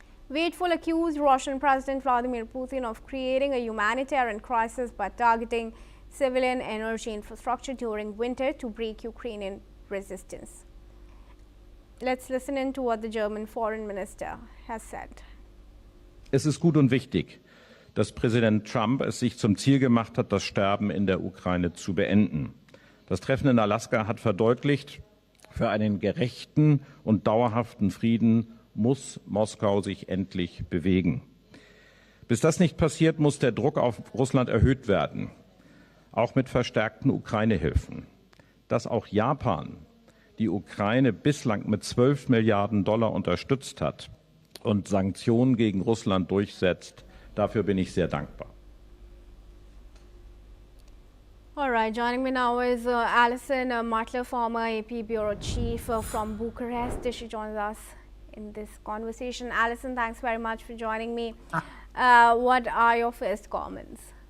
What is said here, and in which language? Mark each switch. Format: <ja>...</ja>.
<en>Wadefull accused Russian President Vladimir Putin of creating a humanitarian crisis by targeting civilian energy infrastructure during winter to break Ukrainian resistance. Let's listen in to what the German Foreign Minister has said.</en> <de>Es ist gut und wichtig, dass Präsident Trump es sich zum Ziel gemacht hat, das Sterben in der Ukraine zu beenden. Das Treffen in Alaska hat verdeutlicht, für einen gerechten und dauerhaften Frieden muss Moskau sich endlich bewegen. Bis das nicht passiert, muss der Druck auf Russland erhöht werden, auch mit verstärkten Ukraine-Hilfen. Dass auch Japan die Ukraine bislang mit 12 Milliarden $ unterstützt hat und Sanktionen gegen Russland durchsetzt, dafür bin ich sehr dankbar.</de> <en>All right, joining me now is Alison Matler, former AP Bureau Chief from Bucharest. She joins us in this conversation. Alison, thanks very much for joining me. What are your first comments?</en>